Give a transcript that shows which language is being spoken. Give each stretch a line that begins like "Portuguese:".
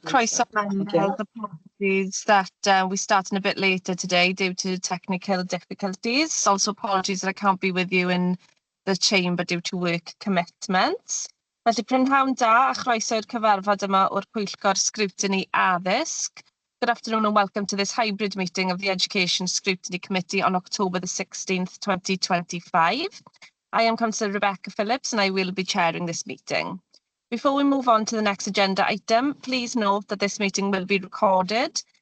English: Croeso members, apologies that we're starting a bit later today due to technical difficulties. Also apologies that I can't be with you in the chamber due to work commitments.
Welsh: Felly prynhawn da a chroeso i'r cyfarfod yma o'r Pwyllgor Scrutiny Addysg.
English: Good afternoon and welcome to this hybrid meeting of the Education Scrutiny Committee on October the 16th, 2025. I am Councillor Rebecca Phillips and I will be chairing this meeting. Before we move on to the next agenda item, please note that this meeting will be recorded.